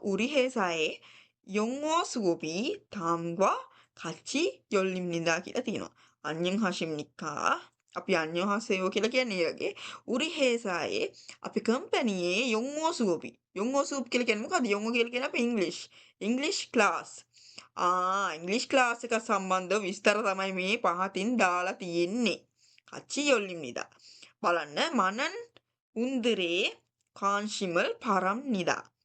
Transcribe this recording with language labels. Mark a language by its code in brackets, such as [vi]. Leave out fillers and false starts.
[ko] 우리 회사에 영어 수업이 다음과 같이 열립니다. [si] කියලා තියෙනවා. [ko] 안녕하십니까? [si] අපි 안녕하세요 කියලා කියන්නේ ඒ වගේ. [ko] 우리 회사에 [si] අපි කම්පැනියේ [ko] 영어 수업이. [si] 영어 수업 කියලා කියන්නේ මොකද්ද? 영어 කියලා කියන්නේ අපි ඉංග්‍රීසි ක්ලාස්. ඉංග්‍රීසි ක්ලාස් එක සම්බන්ධව විස්තර තමයි මේ පහතින් දාලා තියෙන්නේ. [ko] 같이 열립니다. බලන්න මනන් උන්දරේ කාන්ෂිමල් පරම්නිදා.